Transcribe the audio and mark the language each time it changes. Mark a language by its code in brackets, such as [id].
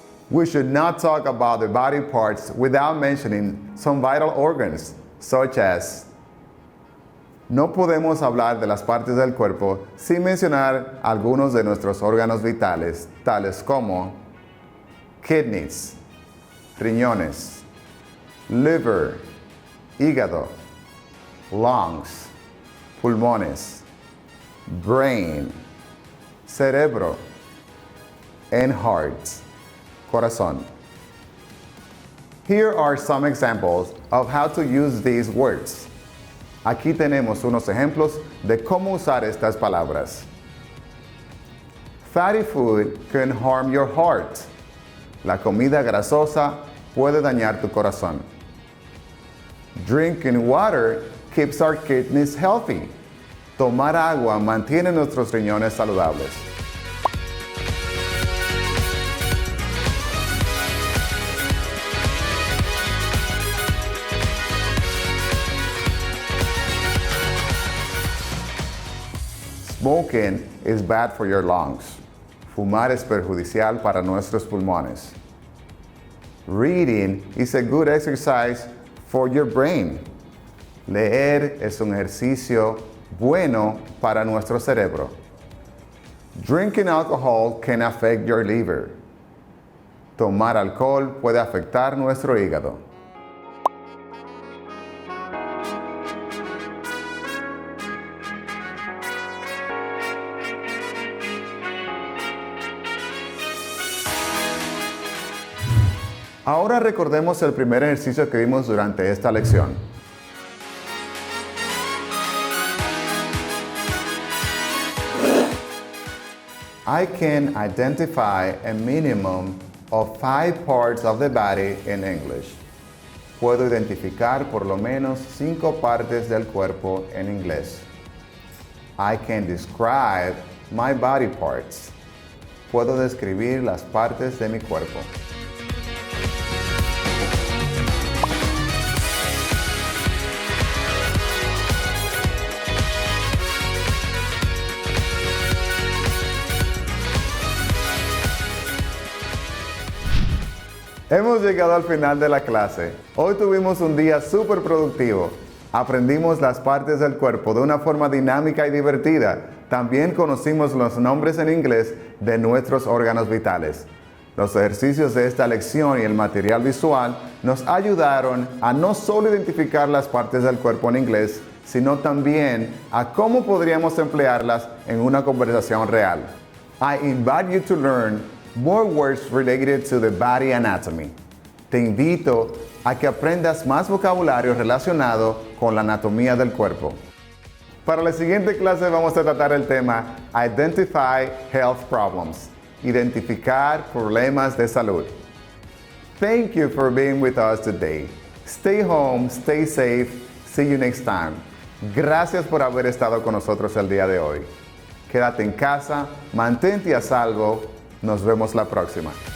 [en] We should not talk about the body parts without mentioning some vital organs, such as. [es] No podemos hablar de las partes del cuerpo sin mencionar algunos de nuestros órganos vitales, tales como kidneys, riñones, liver, hígado, lungs, pulmones, brain, cerebro, and heart. Corazón. [en] Here are some examples of how to use these words. [es] Aquí tenemos unos ejemplos de cómo usar estas palabras. [en] Fatty food can harm your heart. [es] La comida grasosa puede dañar tu corazón. [en] Drinking water keeps our kidneys healthy. [es] Tomar agua mantiene nuestros riñones saludables. [en] Smoking is bad for your lungs. [es] Fumar es perjudicial para nuestros pulmones. [en] Reading is a good exercise for your brain. [es] Leer es un ejercicio bueno para nuestro cerebro. [en] Drinking alcohol can affect your liver. [es] Tomar alcohol puede afectar nuestro hígado. Ahora recordemos el primer ejercicio que vimos durante esta lección. [en] I can identify a minimum of 5 parts of the body in English. [es] Puedo identificar por lo menos 5 partes del cuerpo en inglés. [en] I can describe my body parts. [es] Puedo describir las partes de mi cuerpo. Hemos llegado al final de la clase. Hoy tuvimos un día súper productivo. Aprendimos las partes del cuerpo de una forma dinámica y divertida. También conocimos los nombres en inglés de nuestros órganos vitales. Los ejercicios de esta lección y el material visual nos ayudaron a no solo identificar las partes del cuerpo en inglés, sino también a cómo podríamos emplearlas en una conversación real. [en] I invite you to learn more words related to the body anatomy. [es] Te invito a que aprendas más vocabulario relacionado con la anatomía del cuerpo. Para la siguiente clase vamos a tratar el tema Identify Health Problems. Identificar problemas de salud. [en] Thank you for being with us today. Stay home, stay safe. See you next time. [es] Gracias por haber estado con nosotros el día de hoy. Quédate en casa, mantente a salvo. Nos vemos la próxima.